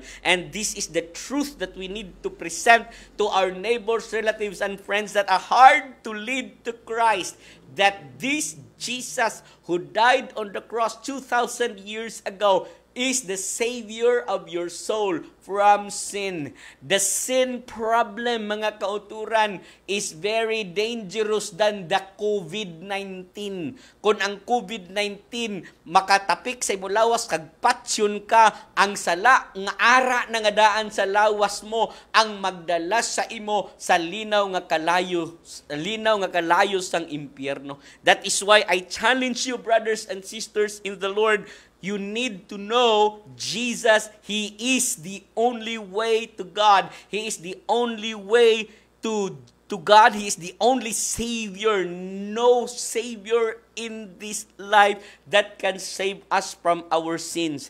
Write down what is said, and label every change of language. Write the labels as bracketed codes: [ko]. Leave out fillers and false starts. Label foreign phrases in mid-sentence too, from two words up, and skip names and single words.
[en] And this is the truth that we need to present to our neighbors, relatives, and friends that are hard to lead to Christ. That this Jesus who died on the cross 2,000 years ago is the Savior of your soul from sin. The sin problem, [hil] mga kauturan, [en] is very dangerous than the COVID-19. [hil] Kung ang COVID-19 makatapik sa imo lawas, kag patsyon ka, ang sala nga ara na nga daan sa lawas mo, ang magdala sa imo sa linaw nga kalayo sang impyerno. [en] That is why I challenge you, brothers and sisters in the Lord, you need to know Jesus. He is the only way to God. He is the only way to to God. He is the only Savior. No Savior in this life that can save us from our sins.